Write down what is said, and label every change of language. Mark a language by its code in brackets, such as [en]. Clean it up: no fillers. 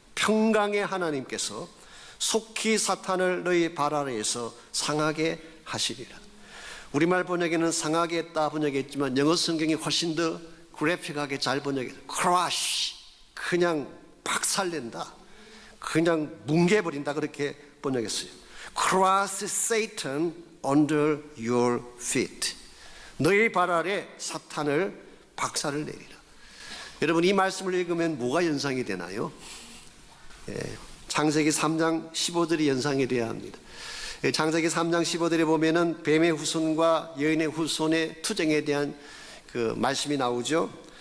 [ko] 평강의 하나님께서 속히 사탄을 너희 발 아래에서 상하게 하시리라. 우리말 번역에는 상하게 했다 번역했지만 영어 성경이 훨씬 더 그래픽하게 잘 번역해요. crush, 그냥 박살낸다, 그냥 뭉개버린다, 그렇게 번역했어요. [en] crush Satan under your feet. [ko] 너희 발 아래 사탄을 박살을 내리라. 여러분, 이 말씀을 읽으면 뭐가 연상이 되나요? 창세기 3장 15절이 연상이 되어야 합니다. 창세기 3장 15절에 보면은 뱀의 후손과 여인의 후손의 투쟁에 대한 그 말씀이 나오죠.